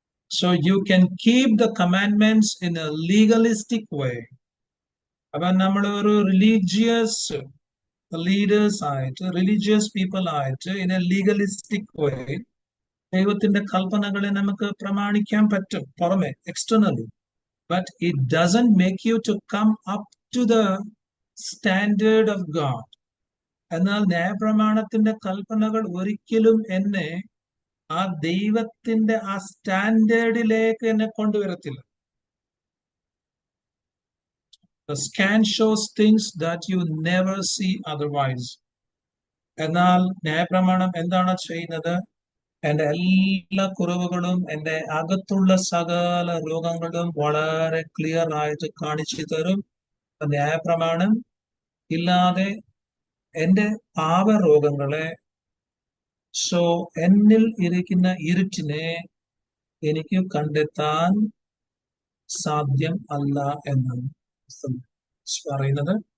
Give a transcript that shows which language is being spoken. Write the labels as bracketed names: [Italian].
[English] So you can keep the commandments in a legalistic way. [Malayalam] അപ്പൊ നമ്മൾ ഒരു religious leaders ആയിട്ട് റിലീജിയസ് പീപ്പിൾ ആയിട്ട് [English] in a legalistic way [Malayalam] ദൈവത്തിന്റെ കൽപ്പനകളെ നമുക്ക് പ്രമാണിക്കാൻ പറ്റും പുറമെ externally. [English] But it doesn't make you to come up to the standard of God. [Malayalam] എന്നാൽ ന്യായപ്രമാണത്തിന്റെ കൽപ്പനകൾ ഒരിക്കലും എന്നെ ആ ദൈവത്തിന്റെ ആ സ്റ്റാൻഡേർഡിലേക്ക് എന്നെ കൊണ്ടുവരത്തില്ല. [English] The scan shows things that you never see otherwise. [Malayalam] എന്നാൽ ന്യായപ്രമാണം എന്താണ് ചെയ്യുന്നത്? എന്റെ എല്ലാ കുറവുകളും എന്റെ അകത്തുള്ള സകല രോഗങ്ങളും വളരെ ക്ലിയർ ആയിട്ട് കാണിച്ചു തരും. ന്യായപ്രമാണം ഇല്ലാതെ എന്റെ പാപരോഗങ്ങളെ, സോ എന്നിൽ ഇരിക്കുന്ന ഇരുട്ടിനെ എനിക്ക് കണ്ടെത്താൻ സാധ്യം അല്ല എന്നാണ് പറയുന്നത്.